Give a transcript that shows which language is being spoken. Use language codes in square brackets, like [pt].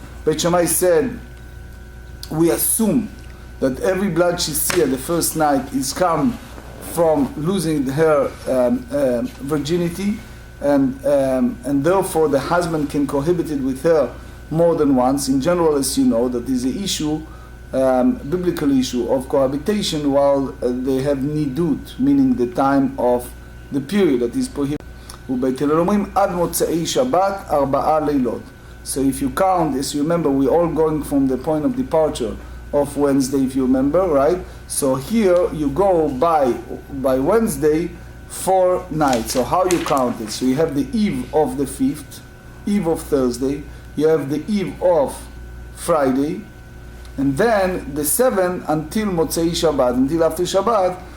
[en] בית שמאי said, we assume that every blood she see at the first night is come from losing her virginity, and therefore the husband can cohabit it with her more than once. In general, as you know, that is an issue, biblical issue of cohabitation while they have nidut, meaning the time of the period that is prohibited. [he] ובית הלל אומרים עד מוצאי שבת 4 לילות. [en] So if you count, as you remember, we're all going from the point of departure of Wednesday, if you remember, right? So here you go by Wednesday 4 nights. So how you count it? So you have the eve of the 5th, eve of Thursday, you have the eve of Friday, and then the 7th until Motzei Shabbat, until after Shabbat.